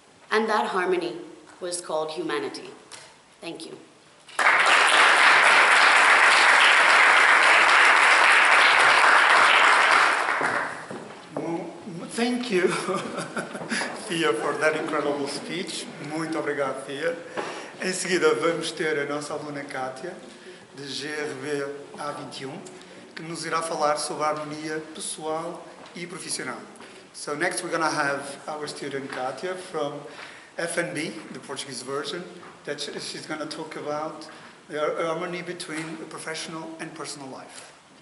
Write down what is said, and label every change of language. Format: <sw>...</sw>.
<en>And that harmony was called humanity. Thank you. Thank you, Fia, for that incredible speech.</en> <pt>Muito obrigado, Fia. Em seguida, vamos ter a nossa aluna Kátia, de GRB A21, que nos irá falar sobre a harmonia pessoal e profissional.</pt> <en>So next we're going to have our student Kátia from FNB, the Portuguese version, that she's going to talk about the harmony between the professional and personal life.</en>